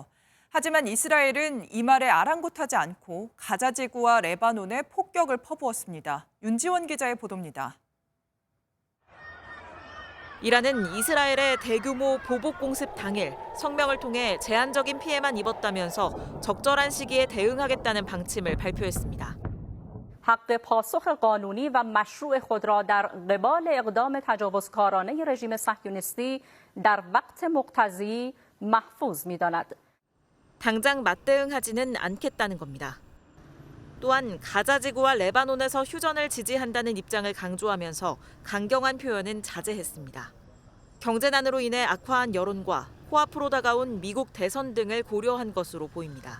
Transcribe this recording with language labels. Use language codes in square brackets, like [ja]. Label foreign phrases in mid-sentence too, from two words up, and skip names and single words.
[ko] 하지만 이스라엘은 이 말에 아랑곳하지 않고 가자 지구와 레바논에 폭격을 퍼부었습니다. 윤지원 기자의 보도입니다. 이란은 이스라엘의 대규모 보복 공습 당일 성명을 통해 제한적인 피해만 입었다면서 적절한 시기에 대응하겠다는 방침을 발표했습니다. [fa] حق پاسخ قانونی و مشروع خود را در قبال اقدام تجاوزکارانه رژیم صهیونیستی در وقت مقتضی محفوظ می‌داند. [ko] 당장 맞대응하지는 않겠다는 겁니다. 또한 가자 지구와 레바논에서 휴전을 지지한다는 입장을 강조하면서 강경한 표현은 자제했습니다. 경제난으로 인해 악화한 여론과 코앞으로 다가온 미국 대선 등을 고려한 것으로 보입니다.